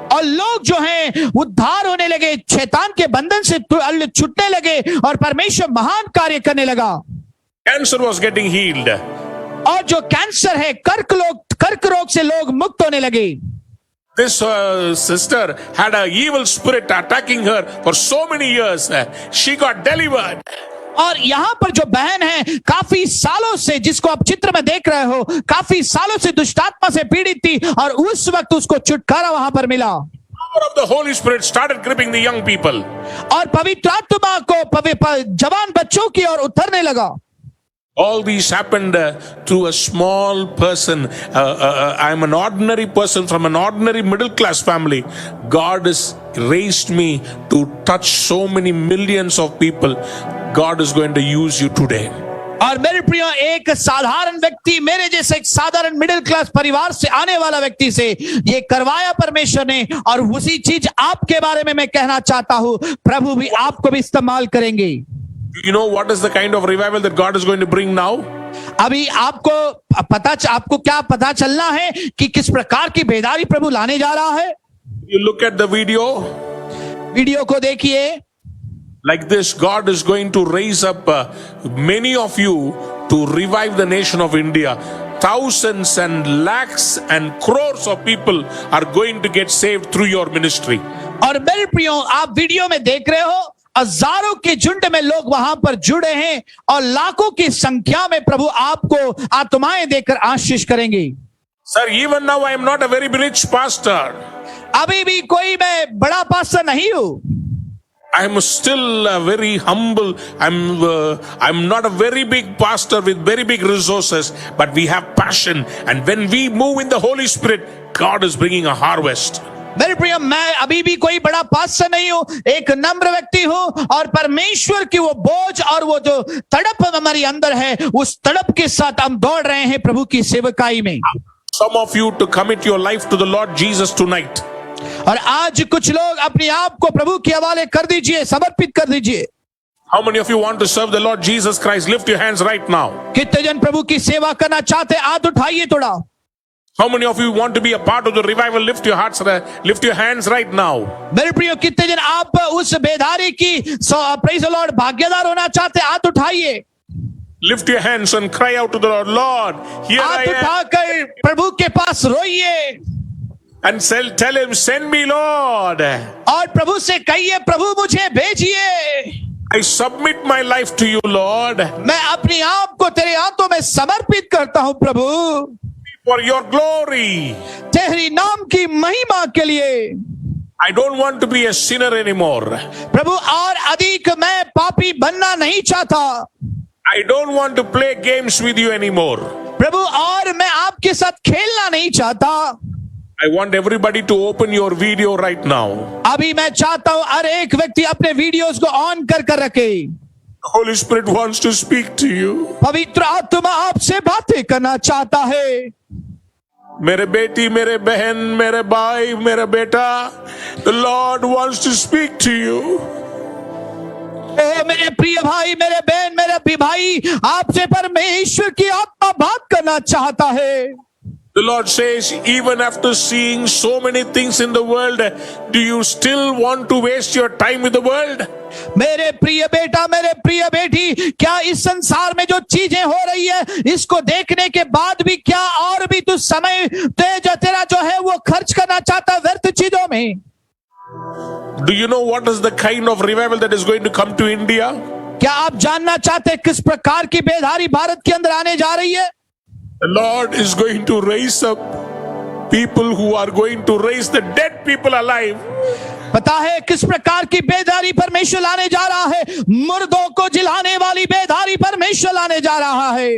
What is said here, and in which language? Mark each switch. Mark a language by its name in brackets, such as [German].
[Hindi] और लोग जो हैं उद्धार होने लगे, शैतान के बंधन से छूटने लगे और परमेश्वर महान कार्य करने लगा. [English] Cancer was getting healed. [Hindi] और जो कैंसर है, कर्क रोग से लोग मुक्त होने लगे. [English] This sister had an evil spirit attacking her for so many years. She got delivered. [Hindi] और यहाँ पर जो बहन है, काफी सालों से, जिसको आप चित्र में देख रहे हो, काफी सालों से दुष्टात्मा से पीड़ित थी और उस वक्त उसको छुटकारा वहां पर मिला. [English] Power of the Holy Spirit started gripping the young people. [Hindi] और पवित्र आत्मा को जवान बच्चों की ओर उतरने लगा. [English] All these happened to a small person. I'm an ordinary person from an ordinary middle class family. God has raised me to touch so many millions of people. God is going to use you today. [Hindi] और मेरे प्रियो, एक साधारण व्यक्ति, मेरे जैसे एक साधारण मिडिल क्लास परिवार से आने वाला व्यक्ति से ये करवाया परमेश्वर ने, और उसी चीज आपके बारे में मैं कहना चाहता हूं, प्रभु भी आपको भी इस्तेमाल करेंगे। [English] You know what is the kind of revival that God is going to bring now? [Hindi] अभी आपको क्या पता चलना है कि किस प्रकार की बेदारी प्रभु लाने जा रहा है। [English] You look at the [Hindi] video को देखिए। [English] like this. God is going to raise up many of you to revive the nation of India. Thousands and lakhs and crores of people are going to get saved through your ministry. [Hindi] और मेरे प्रियो, आप video में देख रहे हो, हजारों के झुंड में लोग वहां पर जुड़े हैं और लाखों की संख्या में प्रभु आपको आत्माएं देकर आशीष करेंगे। [English] Sir, even now I am not a very rich pastor. [Hindi] अभी भी कोई मैं बड़ा पास्टर नहीं हूं। [English] I am still very humble. I'm not a very big pastor with very big resources, but we have passion, and when we move in the Holy Spirit, God is bringing a harvest. [Hindi] मेरे प्रिय, मैं अभी भी कोई बड़ा pastor नहीं हूं, एक नम्र व्यक्ति हूं, और परमेश्वर की वो बोझ और वो जो तड़प हमारे अंदर है, उस तड़प के साथ हम दौड़ रहे हैं प्रभु की सेवकाई में। [English] Some of you to commit your life to the Lord Jesus tonight. [Hindi] और आज कुछ लोग अपने आप को प्रभु के हवाले कर दीजिए, समर्पित कर दीजिए। [English] How many of you want to serve the Lord Jesus Christ? Lift your hands right now. [Hindi] कितने जन प्रभु की सेवा करना चाहते हैं? हाथ उठाइए थोड़ा। [English] How many of you want to be a part of the revival? Lift your hearts, lift your hands right now. [Hindi] मेरे प्रियो, कितने जन आप उस बेदारी की [English] praise the lord [Hindi] भागीदार होना चाहते हैं? हाथ उठाइए। [English] Lift your hands and cry out to the Lord. Lord, here I [Hindi] हाथ [English] am. [Hindi] उठाकर प्रभु के पास रोइए [English] And tell him, send me, Lord. [Hindi] और प्रभु से कहिए, प्रभु मुझे भेजिए। [English] I submit my life to you, Lord. [Hindi] मैं अपने आप को तेरे हाथों में समर्पित करता हूं प्रभु, [English] For your glory. [Hindi] तेरी नाम की महिमा के लिए। [English] I don't want to be a sinner anymore. [Hindi] प्रभु, और अधिक मैं पापी बनना नहीं चाहता। [English] I don't want to play games with you anymore. [Hindi] प्रभु, और मैं आपके साथ खेलना नहीं चाहता। [English] I want everybody to open your video right now. [Hindi] अभी मैं चाहता हूं हर एक व्यक्ति अपने वीडियोस को ऑन कर रखे। [English] The Holy Spirit wants to speak to you. [Hindi] पवित्र आत्मा आपसे बातें करना चाहता है। मेरे बेटी, मेरे बहन, मेरे भाई, मेरा बेटा, [English] the Lord wants to speak to you. [Hindi] ओ मेरे प्रिय भाई, मेरे बहन, मेरे भाई, आपसे परमेश्वर की आत्मा बात करना चाहता है। [English] The Lord says, even after seeing so many things in the world, do you still want to waste your time with the world? [Hindi] मेरे प्रिय बेटा, मेरे प्रिय बेटी, क्या इस संसार में जो चीजें हो रही है, इसको देखने के बाद भी क्या और भी तू समय तेरा जो है वो खर्च करना चाहता है व्यर्थ चीजों में? [English] Do you know what is the kind of revival that is going to come to India? [Hindi] क्या आप जानना चाहते हैं किस प्रकार की बेदारी भारत के अंदर आने जा रही है? [English] The Lord is going to raise up people who are going to raise the dead people alive. [Hindi] पता है किस प्रकार की बेदारी परमेश्वर लाने जा रहा है? मुर्दों को जिलाने वाली बेदारी परमेश्वर लाने जा रहा है।